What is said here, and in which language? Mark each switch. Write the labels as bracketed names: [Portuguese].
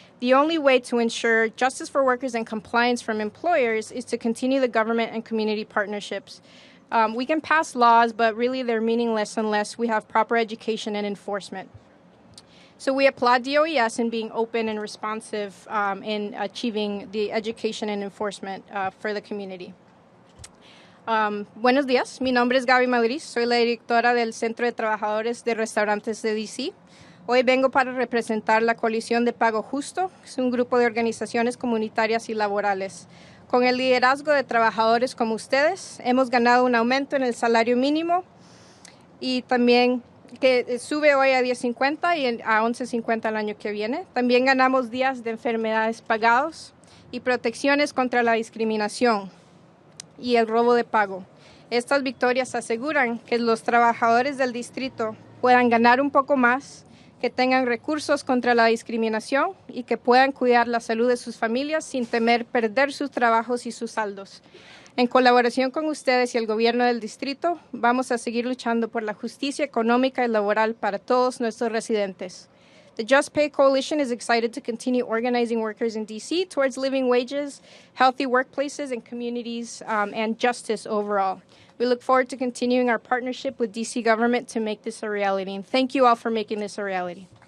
[English] The only way to ensure justice for workers and compliance from employers is to continue the government and community partnerships. We can pass laws, but really they're meaningless unless we have proper education and enforcement. So we applaud DOES in being open and responsive in achieving the education and enforcement for the community. [Spanish] Buenos días, mi nombre es Gaby Madriz, soy la directora del Centro de Trabajadores de Restaurantes de D.C. Hoy vengo para representar la Coalición de Pago Justo, que es un grupo de organizaciones comunitarias y laborales. Con el liderazgo de trabajadores como ustedes, hemos ganado un aumento en el salario mínimo y también que sube hoy a $10.50 y a $11.50 el año que viene. También ganamos días de enfermedades pagados y protecciones contra la discriminación y el robo de pago. Estas victorias aseguran que los trabajadores del distrito puedan ganar un poco más, que tengan recursos contra la discriminación y que puedan cuidar la salud de sus familias sin temer perder sus trabajos y sus saldos. En colaboración con ustedes y el gobierno del distrito, vamos a seguir luchando por la justicia económica y laboral para todos nuestros residentes. [English] The Just Pay Coalition is excited to continue organizing workers in D.C. towards living wages, healthy workplaces and communities, and justice overall. We look forward to continuing our partnership with D.C. government to make this a reality. And thank you all for making this a reality.